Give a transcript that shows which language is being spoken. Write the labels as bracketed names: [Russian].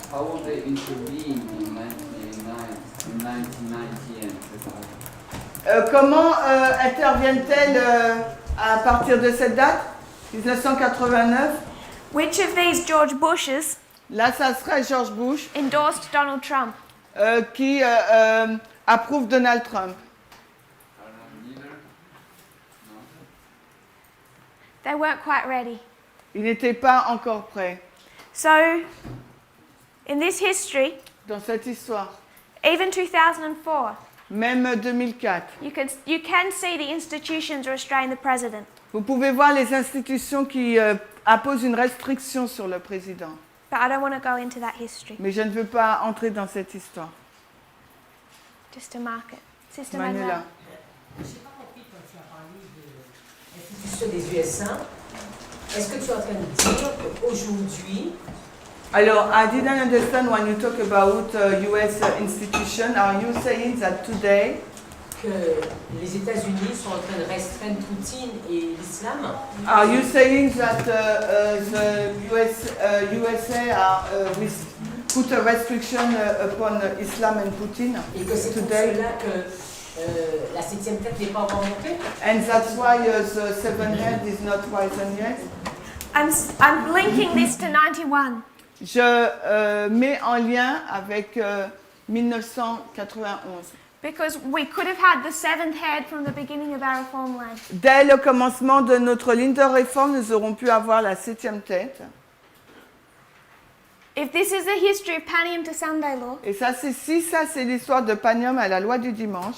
[English] How will they intervene in 1990 and 2000? [French] Comment interviennent-elles à partir de cette date 1989. [English] Which of these George Bushes [French] Là, ça serait George Bush [English] endorsed Donald Trump? [French] qui approuve Donald Trump. [English] I don't know, neither. No. They weren't quite ready. [French] Il n'était pas encore prêt. [English] So, in this history, [French] Dans cette histoire, [English] even 2004, [French] même 2004, [English] you can see the institutions restrain the president. [French] vous pouvez voir les institutions qui imposent une restriction sur le président. [English] But I don't want to go into that history. [French] Mais je ne veux pas entrer dans cette histoire. [English] Just to mark it. Sister Manuela. Manuela. [French] Je n'ai pas compris quand tu as parlé de l'institution des USA. Est-ce que tu es en train de dire qu'aujourd'hui, [English] Alors, I didn't understand when you talk about US institution. Are you saying that today [French] que les États-Unis sont en train de restreindre Poutine et l'islam? [English] Are you saying that the USA are, put a restriction upon Islam and Putin [French] Et que c'est pour [English] today? [French] cela que la septième tête n'est pas encore montée? [English] And that's why the seven head is not risen yet? I'm linking this to 91. [French] Je mets en lien avec 1991. [English] Because we could have had the seventh head from the beginning of our reform line. [French] Dès le commencement de notre ligne de réforme, nous aurons pu avoir la 7e tête. [English] If this is the history of Panium to Sunday law, [French] Et ça, c'est l'histoire de Panium à la loi du dimanche.